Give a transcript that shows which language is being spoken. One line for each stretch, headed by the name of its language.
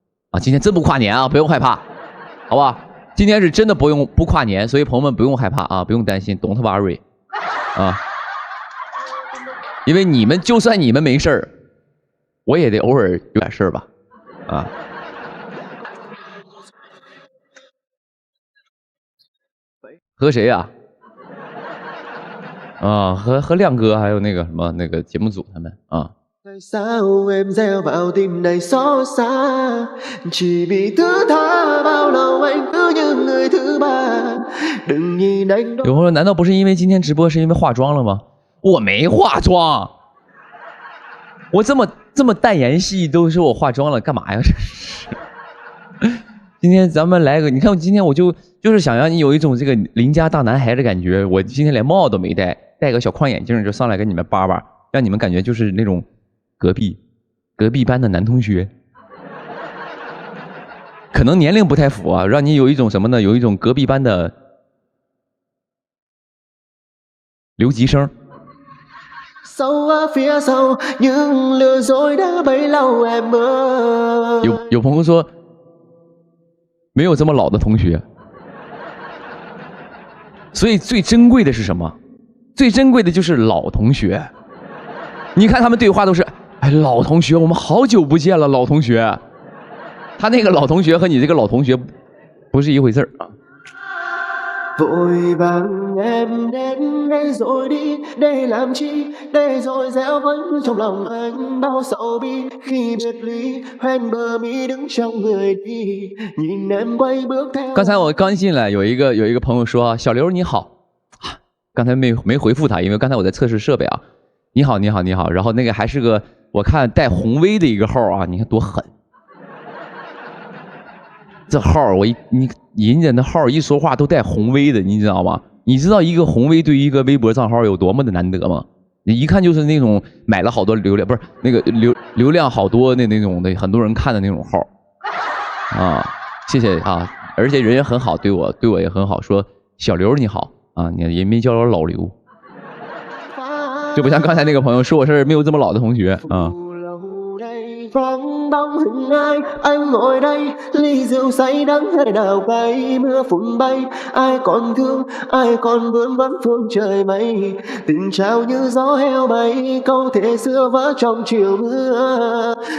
Chinese: 啊，今天真不跨年啊，不用害怕，好吧？今天是真的不跨年，所以朋友们不用害怕啊，不用担心 ，
English: Don't worry，
Chinese: 啊，因为就算你们没事儿，我也得偶尔有点事儿吧，啊。和谁呀？啊，和亮哥还有那个什么那个节目组他们啊。
Vietnamese: Tại sao em gieo vào tim này xót xa? Chỉ vì thứ tha bao lâu anh cứ như người thứ ba. Đừng nhìn anh.
Chinese: 有朋友说，难道不是因为今天直播是因为化妆了吗？我没化妆，我这么淡颜系都说我化妆了，干嘛呀？这是。今天咱们来个，你看我今天我就是想让你有一种这个邻家大男孩的感觉。我今天连帽都没戴，戴个小框眼镜就上来跟你们叭叭，让你们感觉就是那种隔壁班的男同学。可能年龄不太符啊，让你有一种什么呢？有一种隔壁班的留级生。
Vietnamese: Sâu ở phía sau những lừa dối đã bấy lâu em ơi。
Chinese: 有朋友说。没有这么老的同学，所以最珍贵的是什么？最珍贵的就是老同学。你看他们对话都是，哎，老同学，我们好久不见了，老同学。他那个老同学和你这个老同学不是一回事儿啊。
Vietnamese: Vội vàng em đến đây rồi đi, để làm chi? Để rồi gieo vẫn trong lòng anh bao sầu bi khi biệt ly, hoen bờ mi đứng trong người đi, nhìn em quay bước theo.
Chinese: 刚才我刚进来，有一个朋友说：“小刘你好。” 刚才没回复他，因为刚才我在测试设备啊。你好，你好，你好。然后那个还是个我看带红 V 的一个号啊，你看多狠。这号人家那号一说话都带红 V 的，你知道吗？你知道一个红 V 对于一个微博账号有多么的难得吗？你一看就是那种买了好多流量，不是那个流量好多那种的，很多人看的那种号啊。谢谢啊，而且人也很好，对我也很好，说小刘你好啊，你也没叫我老刘，就不像刚才那个朋友说我是没有这么老的同学啊。
Vietnamese: Vắng bóng hình ai anh ngồi đây ly rượu say đắng hay đào cay mưa phùn bay ai còn thương ai còn vươn vấn phương trời mây tình trao như gió heo bay câu thề xưa vỡ trong chiều mưa